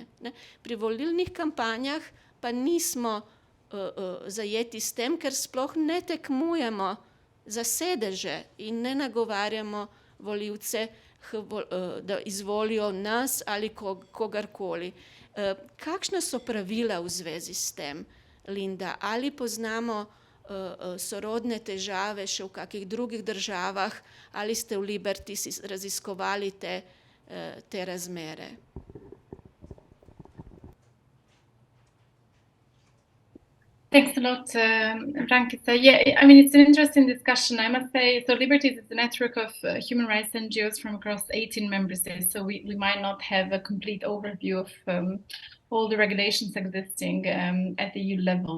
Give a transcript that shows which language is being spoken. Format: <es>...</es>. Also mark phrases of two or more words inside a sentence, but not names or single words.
<sl>Pri volilnih kampanjah pa nismo zajeti s tem, ker sploh ne tekmujemo za sedeže in ne nagovarjamo volivce, da izvolijo nas ali kogarkoli. Kakšna so pravila v zvezi s tem, Linda? Ali poznamo sorodne težave še v kakih drugih državah, ali ste v Liberty raziskovali te razmere?</sl> <en>Thanks a lot, Brankica. Yeah, I mean, it's an interesting discussion, I must say. So Liberty is a network of human rights NGOs from across 18 member states, so we might not have a complete overview of all the regulations existing at the EU level.</en>